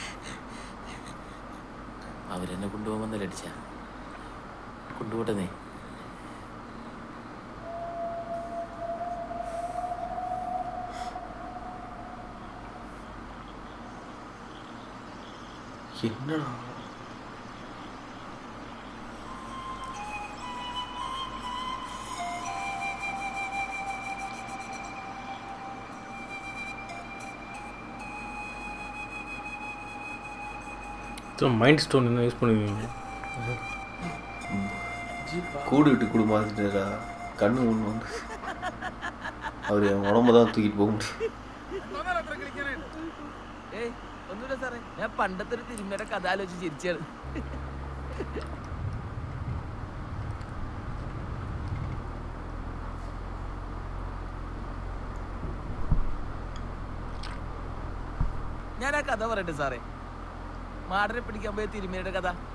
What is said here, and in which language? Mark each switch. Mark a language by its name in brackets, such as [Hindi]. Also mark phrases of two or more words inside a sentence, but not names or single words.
[Malayalam] അവരെന്നെ കൊണ്ടുപോകുമെന്നല്ല അടിച്ച കൊണ്ടുപോട്ടെ നീ. [Tamil] എന്നടാ மைண்ட் ஸ்டோன் என்ன யூஸ் பண்ணுவீங்க? கூடு விட்டு கூடு மாற்றிட்டா கண்ணு ஒன்று வந்து அவர் என் உடம்பு தான் தூக்கிட்டு போக முடியும். [Malayalam] ഏയ് ഒന്നുമില്ല സാറേ, ഞാൻ പണ്ടത്തെ ഒരു തിരുമേടെ കഥ ആലോചിച്ച് ചിരിച്ചാണ്. ഞാൻ ആ കഥ പറയട്ടെ സാറേ, മാടനെ പിടിക്കാൻ പോയ തിരുമേയുടെ കഥ.